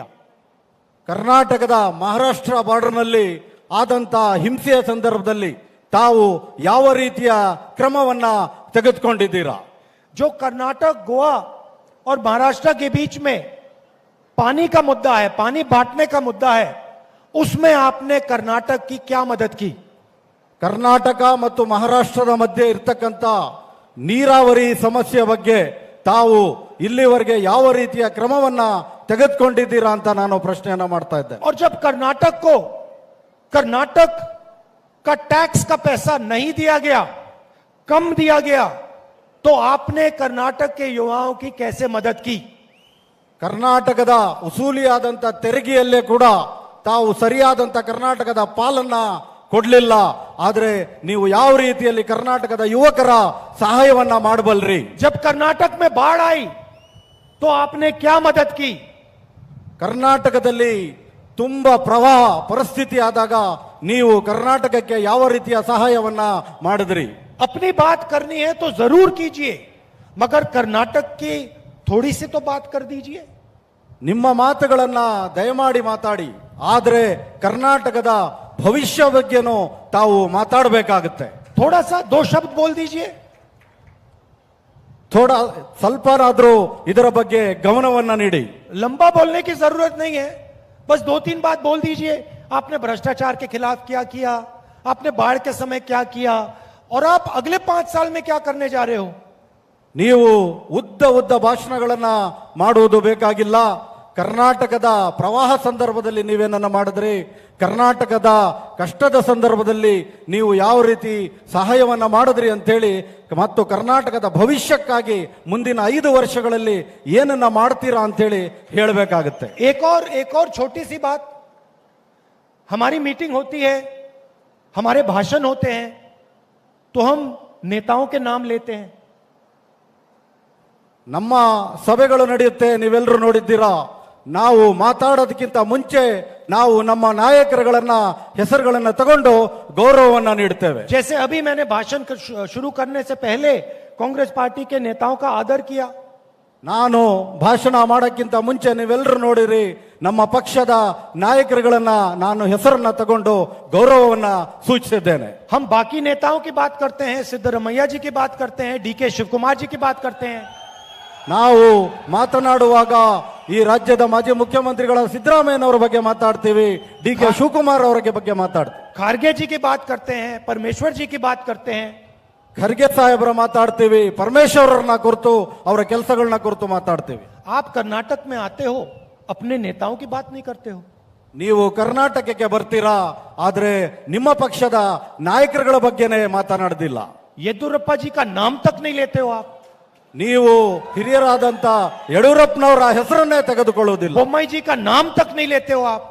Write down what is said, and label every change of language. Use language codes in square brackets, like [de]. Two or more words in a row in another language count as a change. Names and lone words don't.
[kn] ಕರ್ನಾಟಕದ ಮಹಾರಾಷ್ಟ್ರ ಬಾರ್ಡರ್ನಲ್ಲಿ ಆದಂತ ಹಿಂಸೆಯ ಸಂದರ್ಭದಲ್ಲಿ ತಾವು ಯಾವ ರೀತಿಯ ಕ್ರಮವನ್ನ ತೆಗೆದುಕೊಂಡಿದ್ದೀರಾ? [hi] जो कर्नाटक, गोवा और महाराष्ट्र के बीच में पानी का मुद्दा है, पानी बांटने का मुद्दा है, उसमें आपने कर्नाटक की क्या मदद की? [kn] ಕರ್ನಾಟಕ ಮತ್ತು ಮಹಾರಾಷ್ಟ್ರದ ಮಧ್ಯೆ ಇರ್ತಕ್ಕಂಥ ನೀರಾವರಿ ಸಮಸ್ಯೆ ಬಗ್ಗೆ ತಾವು ಇಲ್ಲಿವರೆಗೆ ಯಾವ ರೀತಿಯ ಕ್ರಮವನ್ನ ತೆಗೆದುಕೊಂಡಿದ್ದೀರಾ ಅಂತ ನಾನು ಪ್ರಶ್ನೆಯನ್ನ ಮಾಡ್ತಾ ಇದ್ದೆ। [hi] और जब कर्नाटक को कर्नाटक का टैक्स का पैसा नहीं दिया गया, कम दिया गया, तो आपने कर्नाटक के युवाओं की कैसे मदद की? [kn] ಕರ್ನಾಟಕದ ಉಸೂಲಿಯಾದಂತ ತೆರಿಗೆಯಲ್ಲೇ ಕೂಡ ತಾವು ಸರಿಯಾದಂತ ಕರ್ನಾಟಕದ ಪಾಲನ್ನ ಕೊಡ್ಲಿಲ್ಲ, ಆದ್ರೆ ನೀವು ಯಾವ ರೀತಿಯಲ್ಲಿ ಕರ್ನಾಟಕದ ಯುವಕರ ಸಹಾಯವನ್ನ ಮಾಡಬಲ್ರಿ? [hi] जब कर्नाटक में बाढ़ आई तो आपने क्या मदद की? [kn] ಕರ್ನಾಟಕದಲ್ಲಿ ತುಂಬಾ ಪ್ರವಾಹ ಪರಿಸ್ಥಿತಿ ಆದಾಗ ನೀವು ಕರ್ನಾಟಕಕ್ಕೆ ಯಾವ ರೀತಿಯ ಸಹಾಯವನ್ನ ಮಾಡಿದ್ರಿ? [hi] अपनी बात करनी है तो जरूर कीजिए, मगर कर्नाटक की थोड़ी सी तो बात कर दीजिए। [kn] ನಿಮ್ಮ ಮಾತುಗಳನ್ನ ದಯಮಾಡಿ ಮಾತಾಡಿ, ಆದ್ರೆ ಕರ್ನಾಟಕದ ಭವಿಷ್ಯ ಬಗ್ಗೆನೂ ತಾವು ಮಾತಾಡಬೇಕಾಗುತ್ತೆ। [hi] थोड़ा सा 2 शब्द बोल दीजिए। [kn] ಸ್ವಲ್ಪನಾದ್ರೂ ಇದರ ಬಗ್ಗೆ ಗಮನವನ್ನ ನೀಡಿ। [hi] लंबा बोलने की जरूरत नहीं है, बस 2-3 बात बोल दीजिए। आपने भ्रष्टाचार के खिलाफ क्या किया, आपने बाढ़ के समय क्या किया, और आप अगले 5 साल में क्या करने जा रहे हो? [kn] ನೀವು ಉದ್ದ ಭಾಷಣಗಳನ್ನ ಮಾಡುವುದು ಬೇಕಾಗಿಲ್ಲ। ಕರ್ನಾಟಕದ ಪ್ರವಾಹ ಸಂದರ್ಭದಲ್ಲಿ ನೀವೇನನ್ನ ಮಾಡಿದ್ರಿ, ಕರ್ನಾಟಕದ ಕಷ್ಟದ ಸಂದರ್ಭದಲ್ಲಿ ನೀವು ಯಾವ ರೀತಿ ಸಹಾಯವನ್ನ ಮಾಡಿದ್ರಿ ಅಂತೇಳಿ, ಮತ್ತು ಕರ್ನಾಟಕದ ಭವಿಷ್ಯಕ್ಕಾಗಿ ಮುಂದಿನ 5 ವರ್ಷಗಳಲ್ಲಿ ಏನನ್ನ ಮಾಡ್ತೀರಾ ಅಂತೇಳಿ ಹೇಳಬೇಕಾಗುತ್ತೆ। [hi] एक और छोटी सी बात, हमारी मीटिंग होती है, हमारे भाषण होते हैं, तो हम नेताओं के नाम लेते हैं। [kn] ನಮ್ಮ ಸಭೆಗಳು ನಡೆಯುತ್ತೆ, ನೀವೆಲ್ಲರೂ ನೋಡಿದ್ದೀರಾ। ನಾವು ಮಾತಾಡೋದಕ್ಕಿಂತ ಮುಂಚೆ ನಾವು ನಮ್ಮ ನಾಯಕರುಗಳನ್ನ ಹೆಸರುಗಳನ್ನ ತಗೊಂಡು ಗೌರವವನ್ನ ನೀಡುತ್ತೇವೆ। [hi] जैसे अभी मैंने भाषण शुरू करने से पहले कांग्रेस पार्टी के नेताओं का आदर किया। [kn] ನಾನು ಭಾಷಣ ಮಾಡೋಕ್ಕಿಂತ ಮುಂಚೆ ನೀವೆಲ್ಲರೂ ನೋಡಿರಿ, ನಮ್ಮ ಪಕ್ಷದ ನಾಯಕರುಗಳನ್ನ ನಾನು ಹೆಸರನ್ನ ತಗೊಂಡು ಗೌರವವನ್ನ ಸೂಚಿಸಿದ್ದೇನೆ। [hi] हम बाकी नेताओं की बात करते हैं, सिद्धरमैया जी की बात करते हैं, डीके शिवकुमार जी की बात करते हैं। [kn] ನಾವು ಮಾತನಾಡುವಾಗ ಈ ರಾಜ್ಯದ ಮಾಜಿ ಮುಖ್ಯಮಂತ್ರಿಗಳ ಸಿದ್ದರಾಮಯ್ಯನವರ ಬಗ್ಗೆ ಮಾತಾಡ್ತೀವಿ, ಡಿ ಕೆ ಶಿವಕುಮಾರ್ ಅವರ ಬಗ್ಗೆ ಮಾತಾಡ್ತೀವಿ। [hi] खारगे जी की बात करते हैं, परमेश्वर जी की बात करते हैं, [kn] ಖರ್ಗೆ ಸಾಹೇಬ್ರ ಮಾತಾಡ್ತೀವಿ, ಪರಮೇಶ್ವರರನ್ನ ಕುರಿತು ಅವರ ಕೆಲಸಗಳನ್ನ ಕುರಿತು ಮಾತಾಡ್ತೀವಿ. [hi] आप कर्नाटक में आते हो, अपने नेताओं की बात नहीं करते हो. [kn] ನೀವು ಕರ್ನಾಟಕಕ್ಕೆ ಬರ್ತೀರಾ, ಆದ್ರೆ ನಿಮ್ಮ ಪಕ್ಷದ ನಾಯಕರುಗಳ ಬಗ್ಗೆನೇ ಮಾತನಾಡೋದಿಲ್ಲ. [hi] येदुरप्पा जी का नाम तक नहीं लेते हो आप. [kn] ನೀವು ಹಿರಿಯರಾದಂತ ಯಡಿಯೂರಪ್ಪನವರ ಹೆಸರನ್ನೇ ತೆಗೆದುಕೊಳ್ಳುವುದಿಲ್ಲ. [hi] बोम्मई जी का नाम तक नहीं लेते हो आप.